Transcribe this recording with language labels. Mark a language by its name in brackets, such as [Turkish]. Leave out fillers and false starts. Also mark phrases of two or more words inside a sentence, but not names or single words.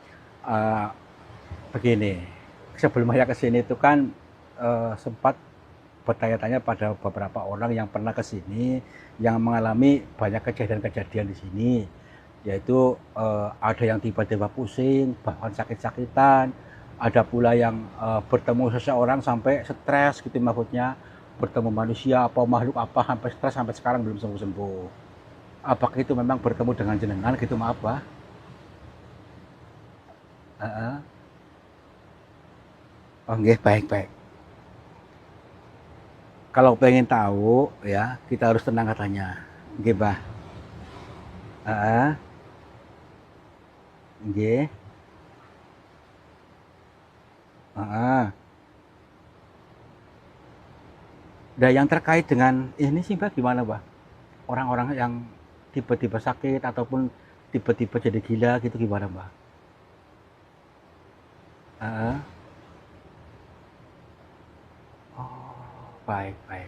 [Indonesian] Begini, sebelum saya ke sini itu kan sempat bertanya-tanya pada beberapa orang yang pernah ke sini, yang mengalami banyak kejadian-kejadian di sini, yaitu ada yang tiba-tiba pusing, bahkan sakit-sakitan, ada pula yang bertemu seseorang sampai stres gitu maksudnya, bertemu manusia apa makhluk apa sampai stres sampai sekarang belum sembuh-sembuh. Apakah itu memang bertemu dengan jenengan gitu, maaf Pak? Heeh. Oh nggih, baik-baik. Kalau pengen tahu ya, kita harus tenang katanya. Nggih, Mbah. Heeh. Nggih. Heeh. Nah, yang terkait dengan ini sih, Mbah, gimana, Mbah? Orang-orang yang tiba-tiba sakit ataupun tiba-tiba jadi gila gitu gimana, Mbah? Heeh. Oh, baik, baik.